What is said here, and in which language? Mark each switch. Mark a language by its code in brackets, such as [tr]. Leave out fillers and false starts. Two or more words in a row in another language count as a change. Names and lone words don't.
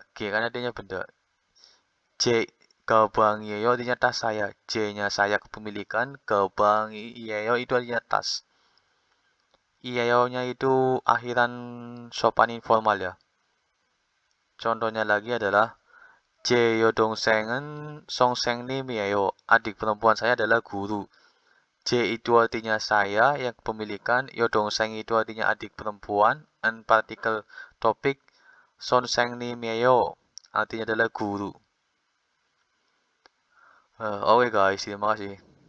[id] G kan artinya benda. [ko] 제 가방이에요 [id] artinya tas saya. J-nya saya kepemilikan. Gabangiyeyo itu artinya tas. Iyayo-nya itu akhiran sopan informal ya. Contohnya lagi adalah [ko] 제 여동생은 선생님이에요. [id] Adik perempuan saya adalah guru. J itu artinya saya yang kepemilikan, 여동생 itu artinya adik perempuan, and partikel topik 선생님이에요 artinya adalah guru. Oke guys, terima kasih.